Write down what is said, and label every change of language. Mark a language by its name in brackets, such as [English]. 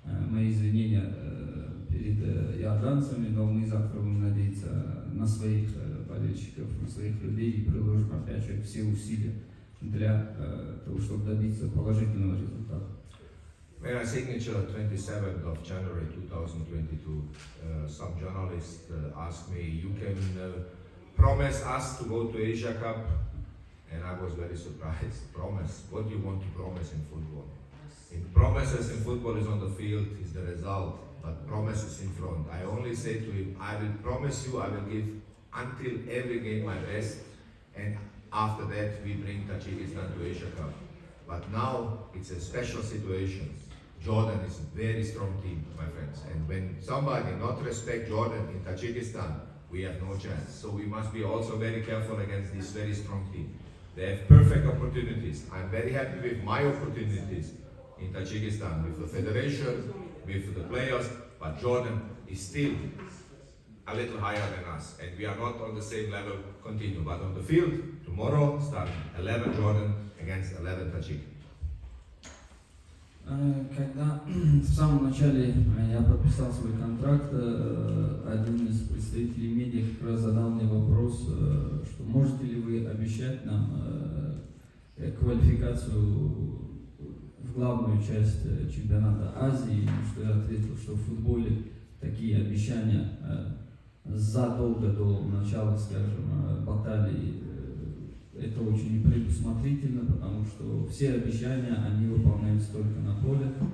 [Russian] Мои извинения перед иорданцами, но мы завтра будем надеяться на своих болельщиков, на своих людей и приложим опять же все усилия для того, чтобы добиться положительного результата. [English] When I signature 27th of January 2022, some journalists asked me, you can promise us to go to Asia Cup? And I was very surprised. Promise? What do you want to promise in football? In promises in football is on the field, is the result, but promises in front. I only say to him, I will promise you, I will give until every game my best, and after that we bring Tajikistan to Asia Cup. But now it's a special situation. Jordan is a very strong team, my friends, and when somebody not respect Jordan in Tajikistan, we have no chance. So we must be also very careful against this very strong team. They have perfect opportunities. I'm very happy with my opportunities in Tajikistan, with the federation, with the players, but Jordan is still a little higher than us, and we are not on the same level continue. But on the field, tomorrow, start 11 Jordan against 11 Tajik. [Russian] Когда в самом начале я подписал свой контракт, один из представителей медиа как раз задал мне вопрос, что можете ли вы обещать нам квалификацию в главную часть чемпионата Азии, что я ответил, что в футболе такие обещания задолго до начала, скажем, баталии, это очень непредусмотрительно, потому что все обещания, они выполняются только на поле.